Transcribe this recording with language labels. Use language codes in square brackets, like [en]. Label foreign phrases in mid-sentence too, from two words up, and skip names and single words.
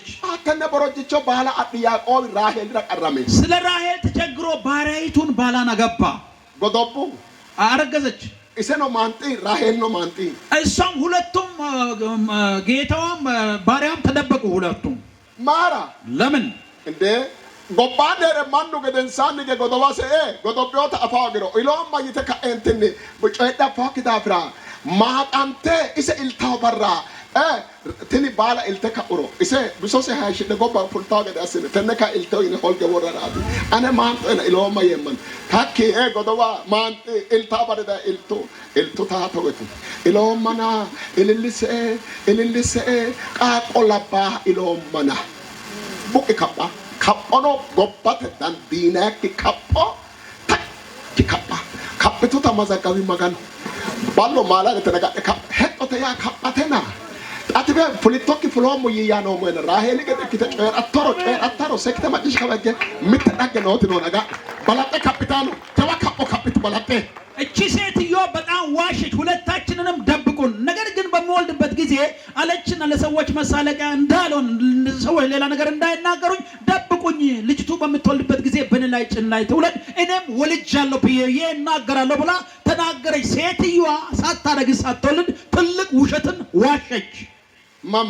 [sid] አተነ ቦሮጅቾ ባላ አጥ ያዕቆብ ራሄል ረቀረመ [am] ስለ ራሄል ተቸግሮ ባሪያይቱን ባላን አገባ። [sid] ጎዶቡ [am] አረገዘች። [sid] እሰ ነው ማንጢ ራሄል ነው ማንጢ [am] እሷም ሁለቱም ጌታዋም ባሪያም ተደበቁ። ሁለቱም [sid] ማራ [am] ለምን [sid] እንደ ጎባኔረ ማኑ ገደንሳን ጎዶባሰ ጎዶቢዮታ አፋግሮ ኢሎም ማይተካ እንትን በጨዳ ፋክዳፍራ ማጣንተ እሰ ኢልታው በራ ትኒ ባላ ኢልተካ ኡሮ እሰ ብሶሰ ሃሽ ደጎባ ፉልታው ገዳስነ ተነካ ኢልታው ይነ ሆልገ ወራራቱ አነ ማንጠና ኢሎም ማየመን ታኪ ጎዶባ ማንጥ ኢልታ በረዳ ኢልቱ ታተወቱ ኢሎም ማና ኢልልሰ ቃቆላባ ኢሎም ማና ቡቅ ካባ ካጶኖ ጎባት ዳንዲናክ ካጶ ታኪ ካባ ካፕቱ ተማዛጋቢ ማጋን ባሎ ማላ ለተነጋ ሄጦተ ያ ካጳተና አትበ ፖለቲክ ፍሎም ይያኖ ምን ራሄል ገደክተ ጨራታሮ ሰክተ ማዲሽ ከበገ ምትዳገ ነው ነጋ ባላጠ ካፒታሉ ተዋካፖ ካፒቱ ባላጠ [am] እቺ ሴትዮ በጣም ዋሽች። ሁለታችንንም ደብቁን። ነገር ግን በመወልድበት ጊዜ አለችና ለሰዎች መሳለቂያ እንዳልሆን ሰዎች ሌላ ነገር እንዳይናገሩኝ ደብቁኝ። ልጅቱ በምትወልድበት ጊዜ በእኔ ላይ ጭን ላይ ትውለድ እኔም ወልጃለሁ ብዬ እናገራለሁ ብላ ተናገረች። ሴትዮዋ ሳታረግዝ ሳትወልድ ትልቅ ውሸትን ዋሸች። ማማ